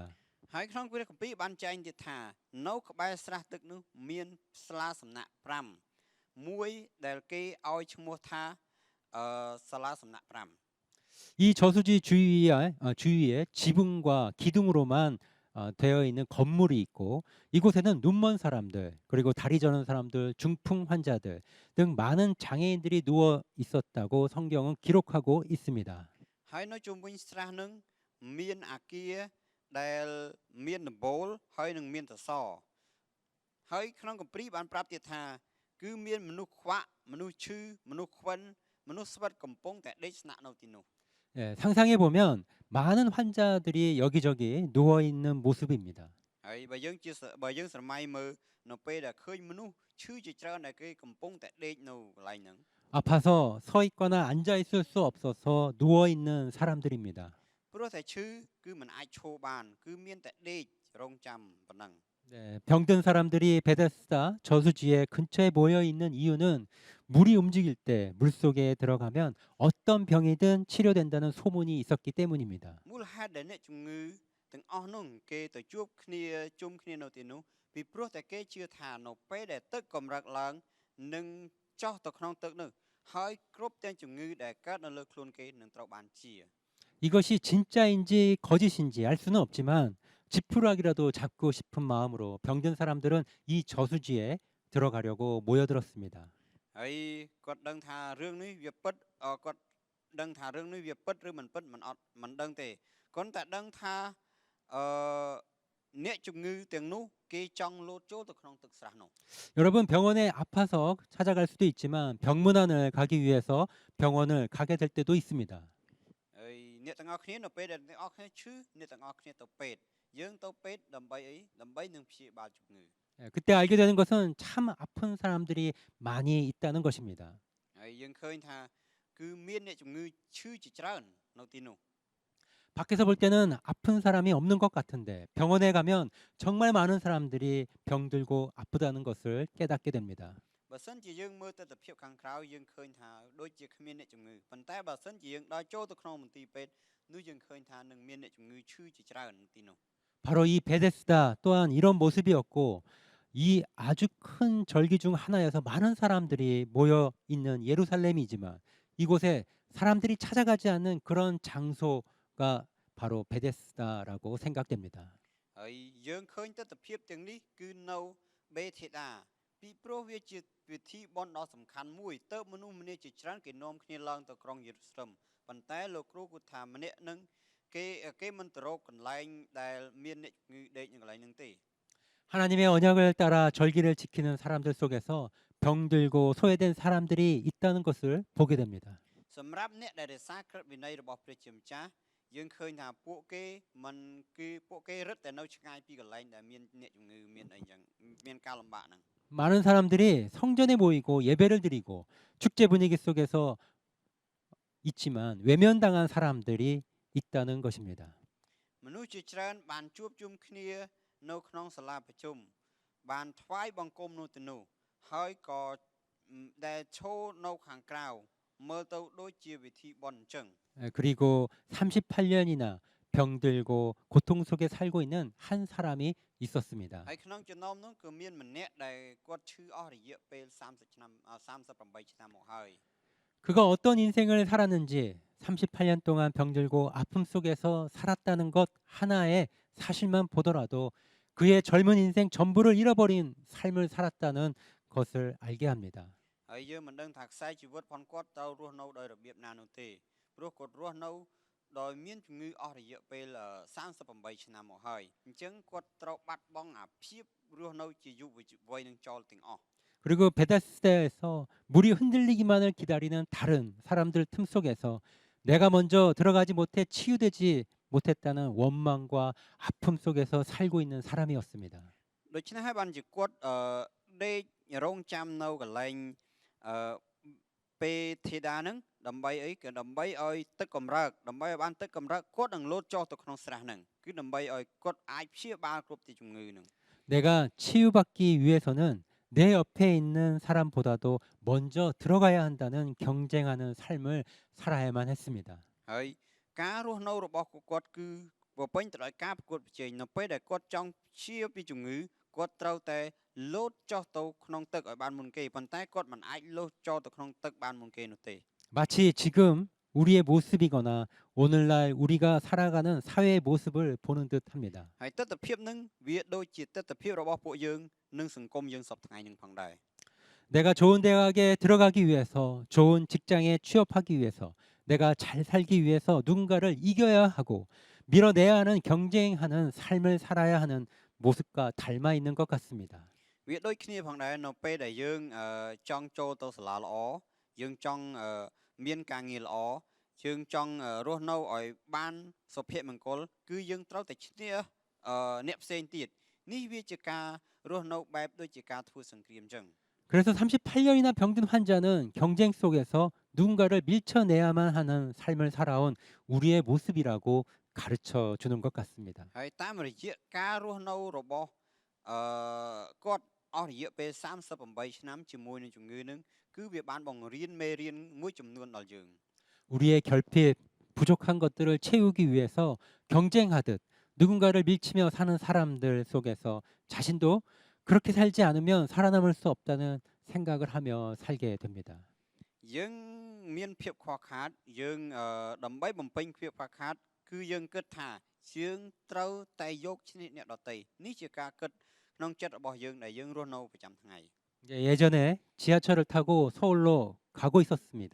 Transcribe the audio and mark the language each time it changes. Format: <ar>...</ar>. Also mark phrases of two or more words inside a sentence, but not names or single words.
<km>ហើយក្នុងព្រះគម្ពីរបានចែងទៀតថានៅក្បែរស្រះទឹកនោះមានស្លាសំណាក់5មួយដែលគេឲ្យឈ្មោះថាសាលាសំណាក់5</km> <ko>이 저수지 주위에 지붕과 기둥으로만 되어 있는 건물이 있고 이곳에는 눈먼 사람들 그리고 다리 저는 사람들 중풍 환자들 등 많은 장애인들이 누워 있었다고 성경은 기록하고 있습니다.</ko> <km>ហើយនៅជុំវិញស្រះនឹងមានអាគារដែលមានដំបូលហើយនឹងមានសសរហើយក្នុងគម្ពីរបានប្រាប់ទៀតថាគឺមានមនុស្សខ្វាក់មនុស្សឈឺមនុស្សខ្វិនមនុស្សស្វិតកំពុងតែដេកស្នាក់នៅទីនោះ</km> <ko>상상해 보면 많은 환자들이 여기저기 누워 있는 모습입니다.</ko> <km>ហើយបើយើងស្រមៃមើលនៅពេលដែលឃើញមនុស្សឈឺជាច្រើនដែលគេកំពុងតែដេកនៅកន្លែងហ្នឹង</km> <ko>아파서 서 있거나 앉아 있을 수 없어서 누워 있는 사람들입니다.</ko> <km>ព្រោះតែឈឺគឺមិនអាចឈរបានគឺមានតែដេករងចាំប៉ុណ្ណឹង</km> <ko>네, 병든 사람들이 베데스다 저수지의 근처에 모여 있는 이유는 물이 움직일 때 물속에 들어가면 어떤 병이든 치료된다는 소문이 있었기 때문입니다.</ko> <km>មូលហេតុដែលអ្នកជំងឺទាំងអស់នោះគេទៅជួបគ្នាជុំគ្នានៅទីនោះពីព្រោះតែគេជឿថានៅពេលដែលទឹកកម្រិតឡើងនឹងចុះទៅក្នុងទឹកនោះហើយគ្រប់ទាំងជំងឺដែលកើតនៅលើខ្លួនគេនឹងត្រូវបានជា</km> <ko>이것이 진짜인지 거짓인지 알 수는 없지만 지푸라기라도 잡고 싶은 마음으로 병든 사람들은 이 저수지에 들어가려고 모여들었습니다.</ko> <km>ហើយគាត់ដឹងថារឿងនេះវាពិតគាត់ដឹងថារឿងនេះវាពិតឬមិនពិតមិនដឹងទេគាត់តែដឹងថាអ្នកជំងឺទាំងនោះគេចង់លោតចូលទៅក្នុងទឹកស្រះនោះ</km> <ko>여러분 병원에 아파서 찾아갈 수도 있지만 병문안을 가기 위해서 병원을 가게 될 때도 있습니다.</ko> <km>ហើយអ្នកទាំងអស់គ្នានៅពេលដែលអ្នកទាំងអស់គ្នាឈឺអ្នកទាំងអស់គ្នាទៅពេទ្យយើងទៅពេទ្យដើម្បីអីដើម្បីនឹងព្យាបាលជំងឺ</km> <ko>그때 알게 되는 것은 참 아픈 사람들이 많이 있다는 것입니다.</ko> <km>ហើយយើងឃើញថាគឺមានអ្នកជំងឺឈឺជាច្រើននៅទីនោះ</km> <ko>밖에서 볼 때는 아픈 사람이 없는 것 같은데 병원에 가면 정말 많은 사람들이 병들고 아프다는 것을 깨닫게 됩니다.</ko> <km>បើសិនជាយើងមើលទស្សនវិជ្ជាខាងក្រៅយើងឃើញថាដូចជាគ្មានអ្នកជំងឺប៉ុន្តែបើសិនជាយើងដល់ចូលទៅក្នុងមន្ទីរពេទ្យនោះយើងឃើញថានឹងមានអ្នកជំងឺឈឺជាច្រើននៅទីនោះ</km> <ko>바로 이 베데스다 또한 이런 모습이었고 이 아주 큰 절기 중 하나여서 많은 사람들이 모여 있는 예루살렘이지만 이곳에 사람들이 찾아가지 않는 그런 장소가 바로 베데스다라고 생각됩니다.</ko> <km>ហើយយើងឃើញទស្សនវិជ្ជាទាំងនេះគឺនៅបេថេដាពីព្រោះវាជាពិធីបុណ្យដ៏សំខាន់មួយតើមនុស្សម្នាជាច្រើនគេនាំគ្នាឡើងទៅក្រុងយេរូសាឡិមប៉ុន្តែលោកគ្រូគាត់ថាម្នាក់នឹងគេមិនទៅរកកន្លែងដែលមានអ្នកជំងឺដេកនៅកន្លែងហ្នឹងទេ</km> <ko>하나님의 언약을 따라 절기를 지키는 사람들 속에서 병들고 소외된 사람들이 있다는 것을 보게 됩니다.</ko> <km>សម្រាប់អ្នកដែលរក្សាក្រឹតវិន័យរបស់ព្រះជាម្ចាស់យើងឃើញថាពួកគេមិនគឺពួកគេរត់តែនៅឆ្ងាយពីកន្លែងដែលមានអ្នកជំងឺមានអីចឹងមានការលំបាកហ្នឹង</km> <ko>많은 사람들이 성전에 모이고 예배를 드리고 축제 분위기 속에서 있지만 외면당한 사람들이 있다는 것입니다.</ko> <km>មនុស្សជាច្រើនបានជួបជុំគ្នានៅក្នុងសាលាប្រជុំបានថ្វាយបង្គំនោះទៅនោះហើយក៏ដែលឈរនៅខាងក្រៅមើលទៅដូចជាវិធីបុណ្យអញ្ចឹង</km> <ko>그리고 38년이나 병들고 고통 속에 살고 있는 한 사람이 있었습니다.</ko> <km>ហើយក្នុងចំណោមនោះគឺមានម្នាក់ដែលគាត់ឈឺអស់រយៈពេល30ឆ្នាំ38ឆ្នាំមកហើយ</km> <ko>그가 어떤 인생을 살았는지 38년 동안 병들고 아픔 속에서 살았다는 것 하나의 사실만 보더라도 그의 젊은 인생 전부를 잃어버린 삶을 살았다는 것을 알게 합니다.</ko> <km>ហើយយើងមិនដឹងថាខ្សែជីវិតផងគាត់ទៅរស់នៅដោយរបៀបណានោះទេព្រោះគាត់រស់នៅដោយមានជំងឺអស់រយៈពេល38ឆ្នាំមកហើយអញ្ចឹងគាត់ត្រូវបាត់បង់អាភាពរស់នៅជាយុវវ័យនឹងចោលទាំងអស់</km> <ko>그리고 베데스다에서 물이 흔들리기만을 기다리는 다른 사람들 틈 속에서 내가 먼저 들어가지 못해 치유되지 못했다는 원망과 아픔 속에서 살고 있는 사람이었습니다.</ko> <km>ដូច្នេះហើយបានជាគាត់ដេករងចាំនៅកន្លែងពេលធីតាហ្នឹងដើម្បីអីក៏ដើម្បីឲ្យទឹកកម្រើកដើម្បីឲ្យបានទឹកកម្រើកគាត់នឹងលោតចុះទៅក្នុងស្រះហ្នឹងគឺដើម្បីឲ្យគាត់អាចព្យាបាលគ្រប់ទីជំងឺហ្នឹង</km> <ko>내가 치유받기 위해서는 내 옆에 있는 사람보다도 먼저 들어가야 한다는 경쟁하는 삶을 살아야만 했습니다.</ko> <km>ហើយការរស់នៅរបស់គាត់គឺបំពេញទៅដោយការប្រកួតប្រជែងនៅពេលដែលគាត់ចង់ព្យាពីជំងឺគាត់ត្រូវតែលោតចុះទៅក្នុងទឹកឲ្យបានមុនគេប៉ុន្តែគាត់មិនអាចលោតចូលទៅក្នុងទឹកបានមុនគេនោះទេ</km> <ko>마치 지금 우리의 모습이거나 오늘날 우리가 살아가는 사회의 모습을 보는 듯합니다.</ko> <km>ហើយទស្សនវិជ្ជានឹងវាដូចជាទស្សនវិជ្ជារបស់ពួកយើងនិងសង្គមយើងសពថ្ងៃនឹងផងដែរ</km> <ko>내가 좋은 대학에 들어가기 위해서 좋은 직장에 취업하기 위해서 내가 잘 살기 위해서 누군가를 이겨야 하고 밀어내야 하는 경쟁하는 삶을 살아야 하는 모습과 닮아 있는 것 같습니다.</ko> <km>វាដូចគ្នាផងដែរនៅពេលដែលយើងចង់ចូលទៅសាលាល្អយើងចង់មានការងារល្អយើងចង់រស់នៅឲ្យបានសុភមង្គលគឺយើងត្រូវតែឈ្នះអ្នកផ្សេងទៀតនេះវាជាការរស់នៅបែបដូចជាការធ្វើសង្គ្រាមអញ្ចឹង</km> <ko>그래서 38년이나 병든 환자는 경쟁 속에서 누군가를 밀쳐내야만 하는 삶을 살아온 우리의 모습이라고 가르쳐 주는 것 같습니다.</ko> <km>ហើយតាមរយៈការរស់នៅរបស់គាត់អស់រយៈពេល38ឆ្នាំជាមួយនឹងជំងឺនឹងគឺវាបានបង្រៀនមេរៀនមួយចំនួនដល់យើង</km> <ko>우리의 결핍, 부족한 것들을 채우기 위해서 경쟁하듯 누군가를 밀치며 사는 사람들 속에서 자신도 그렇게 살지 않으면 살아남을 수 없다는 생각을 하며 살게 됩니다.</ko> <km>យើងមានភាពខ្វះខាតយើងដើម្បីបំពេញភាពខ្វះខាតគឺយើងគិតថាយើងត្រូវតែយកឈ្នះអ្នកដទៃនេះជាការគិតក្នុងចិត្តរបស់យើងដែលយើងរស់នៅប្រចាំថ្ងៃ</km> <ko>예전에 지하철을 타고 서울로 가고 있었습니다.</ko>